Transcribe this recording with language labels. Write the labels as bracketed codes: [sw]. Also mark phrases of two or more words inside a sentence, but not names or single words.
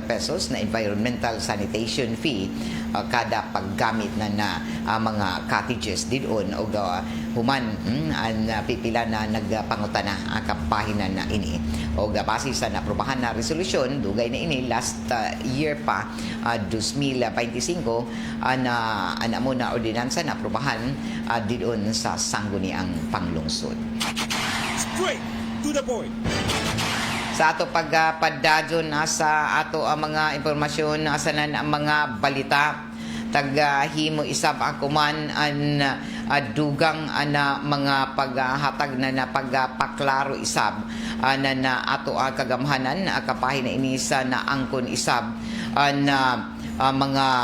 [ceb] pesos na [en] environmental sanitation fee [ceb] kada paggamit na mga cottages didon o human ang pipila na nagpangutana ang kampahinan na ini o base sa naprobahan na resolusyon dugay na ini [en] last year [ceb] pa 2025 ana mo na ordinansa na aprobahan didon sa sangguniang panglungsod. [en] Straight to the point. [ceb] Sa ato pagpadadyon sa ato ang mga impormasyon sa ang mga balita taga-himo isab ako man an dugang ana mga paghatag na pagpaklaro isab na ato kagamhanan kapahin na ini sa naangkon isab na mga